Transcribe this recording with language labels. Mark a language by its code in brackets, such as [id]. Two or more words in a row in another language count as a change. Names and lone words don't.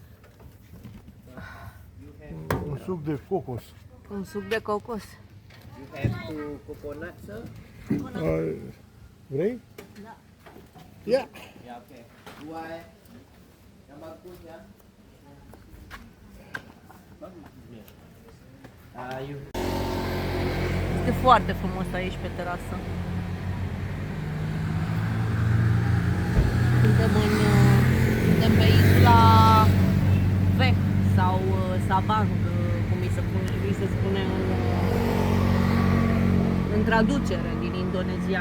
[ro] Un suc de cocos. Un suc de cocos. [en] You have two coconuts, sir? [ro] Vrei? Da. [en] Yeah. Yeah, [id] okay. Dua, yang bagus ya. [en] You [ro] Este foarte frumos aici pe terasă. Suntem pe insula Veh sau Sabang, cum îi se spune în traducere din indonezian.